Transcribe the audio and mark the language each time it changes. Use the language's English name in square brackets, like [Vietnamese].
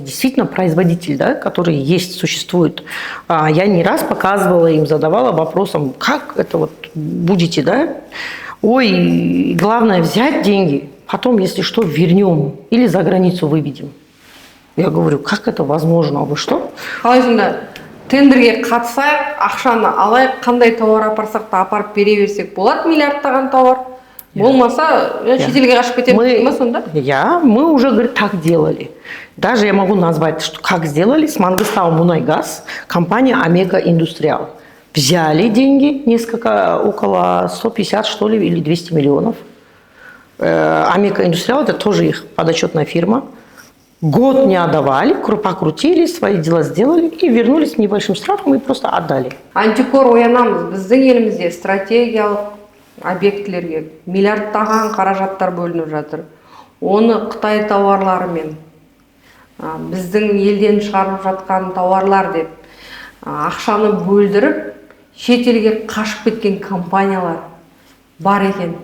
[Russian] Действительно, производитель, да, который существует. Я не раз показывала им, задавала вопросом, как это будете, да? Ой, главное взять деньги, потом, если что, вернем или за границу выведем. Я говорю, как это возможно? А вы что? [Kazakh] Қалай сонда тендерге қатысайық, ақшаны алайық, қандай тауар апарсақ та апарып бере берсек болады, миллиардтаған тауар. Болмаса, шетелге қашып кетеміз ме сонда? [Russian] Мы уже, говорит, так делали. Даже я могу назвать, что как сделали с Мангыстау Мунайгаз, компания Омега Индустриал. Взяли деньги, около 150, что ли, или 200 миллионов. Омега Индустриал, это тоже их подотчетная фирма. Год не отдавали, покрутили, свои дела сделали и вернулись с небольшим штрафом и просто отдали. [Kazakh] Антикор оянамыз, біздің елімізде стратегиялық объектілерге миллиардтаған қаражаттар бөлініп жатыр. Оны Қытай тауарларымен, біздің елден шығарып жатқан тауарлар деп ақшаны бөлдіріп, шетелге қашып кеткен компаниялар бар екен.